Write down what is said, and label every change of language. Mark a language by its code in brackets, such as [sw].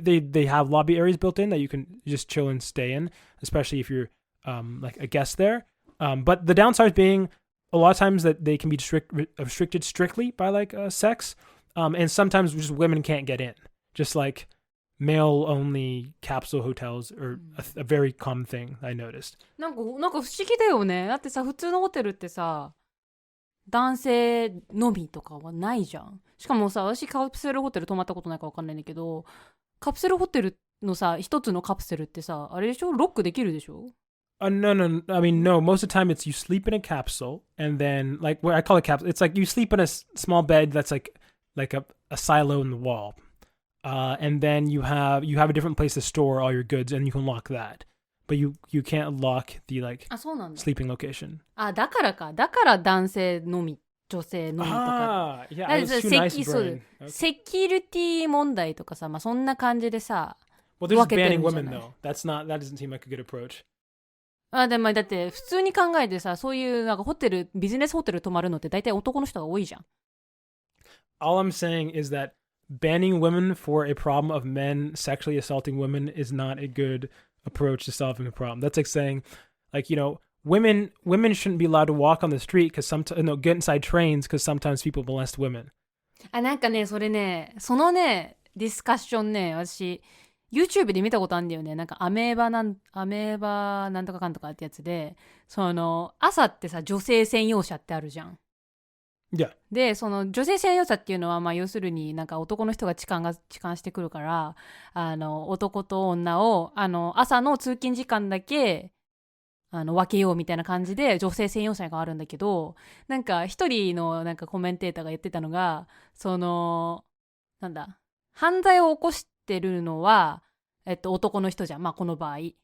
[en] They have lobby areas built in that you can just chill and stay in, especially if you're like a guest there. But the downside being a lot of times that they can be restricted strictly by like sex, and sometimes just women can't get in. Just like male-only capsule hotels are a very common thing I noticed. [ja] なんか不思議だよね。だってさ、普通のホテルってさ、男性のみとかはないじゃん。しかもさ、私カプセルホテル泊まったことないか分かんないんだけど、カプセルホテルのさ、一つのカプセルってさ、あれでしょ？ロックできるでしょ [en] ？No. I mean, no. Most of the time, it's you sleep in a capsule, and then like where I call it capsule, it's like you sleep in a small bed that's like a silo in the wall, and then you have a different place to store all your goods, and you can lock that, but you can't lock the like sleeping location. [ja] だからか。だから男性のみ、女性のみとか。 [en] Yeah, I was too nice brain. [ja] セキュリティ問題とかさ、まあそんな感じでさ。 [en] Well, there's banning women though. That doesn't seem like a good approach. [ja] でもだって普通に考えてさ、そういうなんかビジネスホテル泊まるのって大体男の人が多いじゃん。 [en] All I'm saying is that banning women for a problem of men sexually assaulting women is not a good approach to solving a problem. That's like saying, like, women shouldn't be allowed to walk on the street because get inside trains because sometimes people molest women. [ja] なんかね、それね、そのね、ディスカッションね、私YouTube で見たことあるんだよね。なんかアメーバなんとかかんとかってやつで、朝ってさ、女性専用車ってあるじゃん。 [en] Yeah. [ja] で、その女性専用車っていうのは、まあ要するになんか男の人が痴漢してくるから、男と女を、朝の通勤時間だけ、分けようみたいな感じで女性専用車があるんだけど、なんか一人のなんかコメンテーターが言ってたのが、なんだ、犯罪を起こしてるのは、男の人じゃん。まあこの場合。